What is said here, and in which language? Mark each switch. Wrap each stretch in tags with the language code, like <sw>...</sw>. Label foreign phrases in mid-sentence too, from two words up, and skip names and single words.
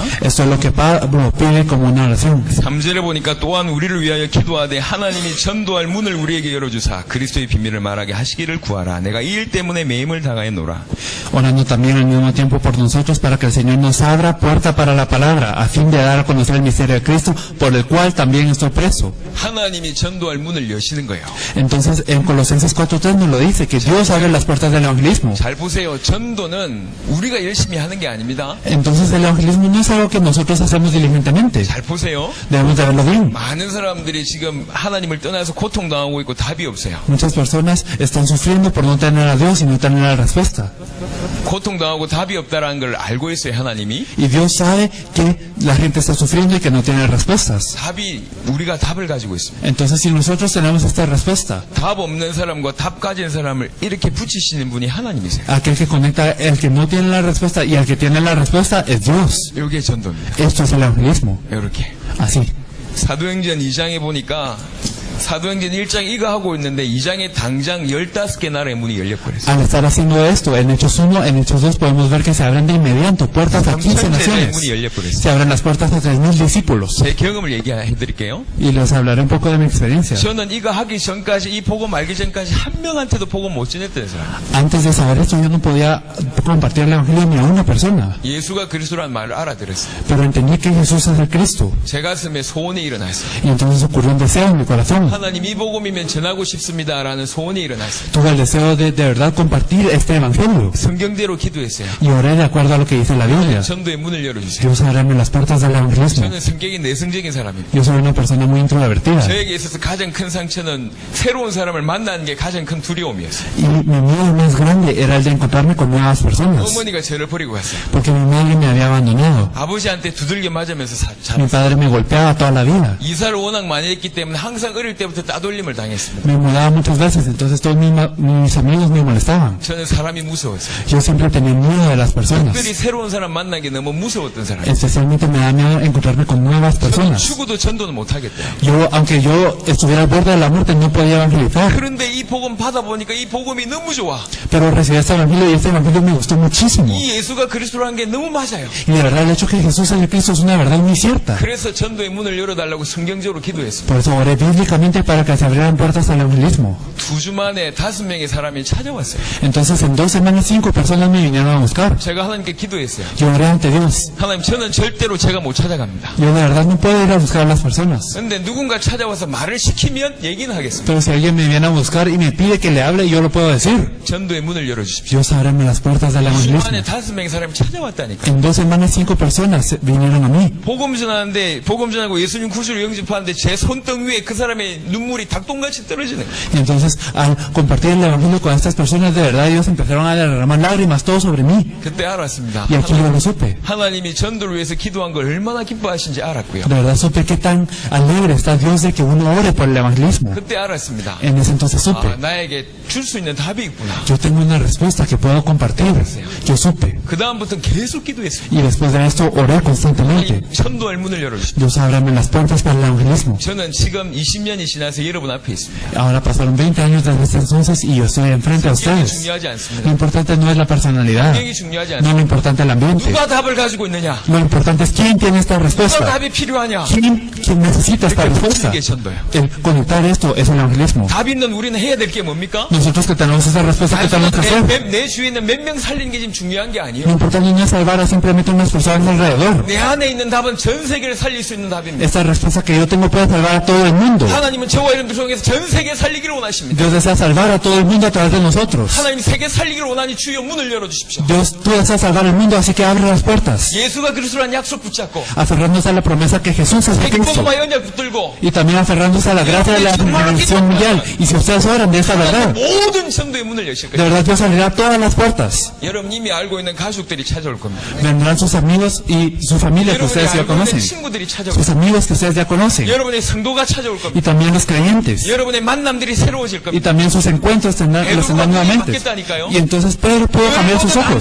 <es>Esto es lo que Pablo pide como una oración.</es> <ko>3절에 보니까 또한 우리를 위하여 기도하되 하나님이 전도할 문을 우리에게 열어주사 그리스도의 비밀을 말하게 하시기를 구하라. 내가 이 일 때문에 매임을 당하였노라.</ko> <es>Orando también al mismo tiempo por nosotros para que el Señor nos abra puerta para la palabra, a fin de dar a conocer el misterio de Cristo, por el cual también estoy preso.</es> <ko>하나님이 전도할 문을 여시는 거예요.</ko> <es>Entonces en Colosenses 4:3 nos lo dice, que Dios abre las puertas del evangelismo.</es> <ko>잘 보세요. 전도는 우리가 열심히 하는 게 아닙니다.</ko> <es>Entonces el evangelismo no es algo que nosotros hacemos diligentemente.</es> <ko>잘 보세요.</ko> <es>Debemos de verlo bien.</es> <ko>많은 사람들이 지금 하나님을 떠나서 고통당하고 있고 답이 없어요.</ko> <es>Muchas personas están sufriendo por no tener a Dios y no tener la respuesta.</es> <ko>고통당하고 답이 없다라는 걸 알고 있어요, 하나님이.</ko> <es>Y Dios sabe que la gente está sufriendo y que no tiene respuestas.</es> <ko>우리가 답을 가지고 있습니다.</ko> <es>Entonces si nosotros tenemos esta respuesta,</es> <ko>답 없는 사람과 답 가진 사람을 이렇게 붙이시는 분이 하나님이세요.</ko> <es>aquel que conecta el que no tiene la respuesta y el que tiene la respuesta es Dios.</es> <ko>이게 전도입니다.</ko> <es>Esto es el evangelismo.</es> <ko>이렇게.</ko> <es>Así.</es> <ko>사도행전 2장에 보니까 사도행전 1장 이거 하고 있는데 2장에 당장 15개 나라의 문이 열려버렸어요.</ko> <es>Al estar haciendo esto, en Hechos 1, en Hechos 2 podemos ver que se abren de inmediato puertas a 15 naciones.</es> <ko>문이 열려버렸어요.</ko> <es>Se abren las puertas a 3.000 discípulos.</es> <ko>제 경험을 얘기해드릴게요.</ko> <es>Y les hablaré un poco de mi experiencia.</es> <ko>저는 이거 하기 전까지, 이 복음 알기 전까지 한 명한테도 복음 못 전했던 사람.</ko> <es>Antes de saber esto, yo no podía compartir el evangelio ni a una persona.</es> <ko>예수가 그리스도라는 말을 알아들었어요.</ko> <es>Pero entendí que Jesús es el Cristo.</es> <ko>제 가슴에 소원이 일어났어요.</ko> <es>Y entonces ocurrió un deseo en mi corazón.</es> <ko>하나님 이 복음이면 전하고 싶습니다라는 소원이 일어났어요.</ko> <es>Tuve el deseo de verdad compartir este evangelio.</es> <ko>성경대로 기도했어요.</ko> <es>Y oré de acuerdo a lo que dice la Biblia.</es> <ko>전도의 문을 열어주세요.</ko> <es>Dios ábreme las puertas del evangelismo.</es> <ko>저는 성격이 내성적인 사람입니다.</ko> <es>Yo soy una persona muy introvertida.</es> <ko>저에게 있어서 가장 큰 상처는 새로운 사람을 만나는 게 가장 큰 두려움이었어요.</ko> <es>Y mi miedo más grande era el de encontrarme con nuevas personas.</es> <ko>어머니가 저를 버리고 갔어요.</ko> <es>Porque mi madre me había abandonado.</es> <ko>아버지한테 두들겨 맞으면서</ko> <es>Mi padre me golpeaba toda la vida.</es> <ko>이사를 워낙 많이 했기 때문에 항상 어릴 때부터 따돌림을 당했습니다.</ko> <es>Me mudaba muchas veces, entonces todos mis amigos me molestaban.</es> <ko>저는 사람이 무서웠어요.</ko> <es>Yo siempre tenía miedo de las personas.</es> <ko>특별히 새로운 사람 만나는 게 너무 무서웠던 사람.</ko> <es>Especialmente me da miedo encontrarme con nuevas personas.</es> <ko>죽어도 전도는 못하겠대요.</ko> <es>Aunque yo estuviera al borde de la muerte, no podía evangelizar.</es> <ko>그런데 이 복음 받아보니까 이 복음이 너무 좋아.</ko> <es>Pero recibí este evangelio y este evangelio me gustó muchísimo.</es> <ko>이 예수가 그리스도라는 게 너무 맞아요.</ko> <es>Y de verdad el hecho que Jesús es el Cristo es una verdad muy cierta.</es> <ko>그래서 전도의 문을 열어달라고 성경적으로 기도했습니다.</ko> <es>Por eso oré bíblicamente especialmente para que se abrieran puertas al evangelismo.</es> <ko>2주 만에 5명의 사람이 찾아왔어요.</ko> <es>Entonces en 2 semanas 5 personas me vinieron a buscar.</es> <ko>제가 하나님께 기도했어요.</ko> <es>Yo oré ante Dios.</es> <ko>하나님, 저는 절대로 제가 못 찾아갑니다.</ko> <es>Yo de verdad no puedo ir a buscar a las personas.</es> <ko>근데 누군가 찾아와서 말을 시키면 얘기는 하겠습니다.</ko> <es>Pero si alguien me viene a buscar y me pide que le hable, yo lo puedo decir.</es> <ko>전도의 문을 열어주십시오.</ko> <es>Dios ábreme las puertas del</es> <ko>2주</ko> <es>evangelismo.</es> <ko>만에 5명의 사람이 찾아왔다니까.</ko> <es>En 2 semanas 5 personas vinieron a mí.</es> <ko>복음 전하는데, 복음 전하고 예수님 구주를 영접하는데 제 손등 위에 그 사람의 눈물이 닭똥같이 떨어지는 거예요.</ko> <es>Y entonces, al compartir el evangelio con estas personas, de verdad ellos empezaron a derramar lágrimas todo sobre mí.</es> <ko>그때 알았습니다.</ko> <es>Y aquí yo lo supe.</es> <ko>하나님이 전도를 위해서 기도한 걸 얼마나 기뻐하신지 알았고요.</ko> <es>De verdad supe qué tan alegre está Dios de que uno ore por el evangelismo.</es> <ko>그때 알았습니다.</ko> <es>En ese entonces supe.</es> <ko>나에게 줄 수 있는 답이 있구나.</ko> <es>Yo tengo una respuesta que puedo compartir. Yo supe.</es> <ko>그 다음부터는 계속 기도했어요.</ko> <es>Y después de esto oré constantemente.</es> <ko>전도할 문을 열어주십시오.</ko> <es>Dios ábrame las puertas para el evangelismo.</es> <ko>저는 지금 20년이 지나서 여러분 앞에 있습니다.</ko> <es>Ahora pasaron 20 años desde ese entonces y yo estoy enfrente a</es> <ko>이게</ko> <es>ustedes.</es> <ko>중요하지</ko> <es>Lo</es> <ko>않습니다.</ko> <es>importante no es la personalidad.</es> <ko>환경이 중요하지</ko> <es>No</es> <ko>않습니다.</ko> <es>lo importante es el ambiente.</es> <ko>누가 답을 가지고 있느냐?</ko> <es>Lo importante es quién tiene esta</es> <ko>누가</ko> <es>respuesta.</es> <ko>답이 필요하냐?</ko> <es>¿Quién necesita esta respuesta?</es> <ko>이게 전도예요.</ko> <es>El conectar esto es el evangelismo.</es> <ko>답 있는 우리는 해야 될 게 뭡니까?</ko> <es>Nosotros que tenemos esa respuesta, ¿qué tenemos que hacer?</es> <ko>내 주위에 있는 몇 명 살리는 게 지금 중요한 게</ko> <es>Lo</es> <ko>아니에요.</ko> <es>importante no es salvar a simplemente unas personas alrededor.</es> <ko>내 안에 있는 답은 전 세계를 살릴 수 있는 답입니다.</ko> <es>Esta respuesta que yo tengo puede salvar a todo el mundo.</es> <ko>하나님은 저와 여러분들 통해서 전 세계 살리기를 원하십니다.</ko> <es>Dios desea salvar a todo el mundo a través de nosotros.</es> <ko>하나님 세계 살리기를 원하니 주여 문을 열어주십시오.</ko> <es>Dios, tú deseas salvar el mundo, así que abre las puertas.</es> <ko>예수가 그리스도란 약속 붙잡고</ko> <es>Aferrándose a la promesa que Jesús es Cristo.</es> <ko>백복음화 언약 붙들고</ko> <es>Y también aferrándose a la gracia de la regeneración mundial. Y si ustedes oran de esta verdad,</es> <ko>모든 전도의 문을 여실</ko> <es>de</es> <ko>거예요.</ko> <es>verdad Dios abrirá todas las puertas.</es> <ko>여러분 이미 알고 있는 가족들이 찾아올 겁니다.</ko> <es>Vendrán sus amigos y su familia que</es> <ko>여러분이</ko> <es>ustedes ya</es> <ko>알고 있는</ko> <es>conocen.</es> <ko>친구들이 찾아올</ko> <es>Sus</es> <ko>겁니다.</ko> <es>amigos que ustedes ya conocen.</es> <ko>여러분의 성도가 찾아올 겁니다.</ko> <es>Y también los creyentes.</es> <ko>여러분의 만남들이 새로워질</ko> <es>Y</es> <ko>겁니다.</ko> <es>también sus encuentros los tendrán nuevamente. Y entonces Pedro pudo cambiar sus ojos.</es>